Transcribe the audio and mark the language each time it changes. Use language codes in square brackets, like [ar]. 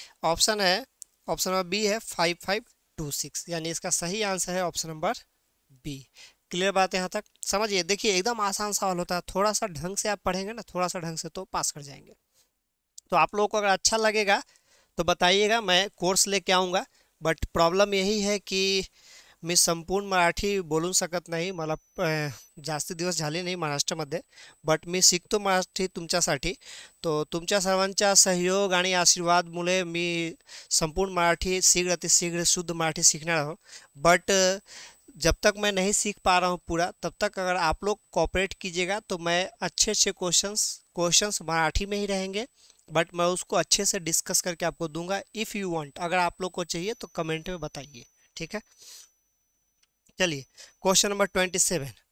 [hi] Option है, option number B है 5 5 2 6. यानी इसका सही आंसर है ऑप्शन नंबर बी. क्लियर बात है यहाँ तक? समझिए, देखिए एकदम आसान सवाल होता है. थोड़ा सा ढंग से आप पढ़ेंगे ना, थोड़ा सा ढंग से, तो पास कर जाएंगे. तो आप लोगों को अगर अच्छा लगेगा तो बताइएगा, मैं कोर्स लेके आऊँगा. बट प्रॉब्लम यही है की [mr] मी संपूर्ण मराठी बोलू शकत नाही. मला जास्त दिवस झाले नाही महाराष्ट्रामध्ये, बट मी शिकतो मराठी तुमच्यासाठी. तो तुमच्या सर्वांच्या सहयोग आणि आशीर्वादमुळे मी संपूर्ण मराठी शीघ्र अतिशीघ्र शुद्ध मराठी [hi] सीखना रहा हूँ. बट जब तक मैं नहीं सीख पा रहा हूँ पूरा, तब तक अगर आप लोग कोऑपरेट कीजिएगा तो मैं अच्छे अच्छे क्वेश्चंस मराठी में ही रहेंगे, बट मैं उसको अच्छे से डिस्कस करके आपको दूंगा. [en] if you want, [hi] अगर आप लोग को चाहिए तो कमेंट में बताइए. ठीक है, चलिए क्वेश्चन नंबर 27.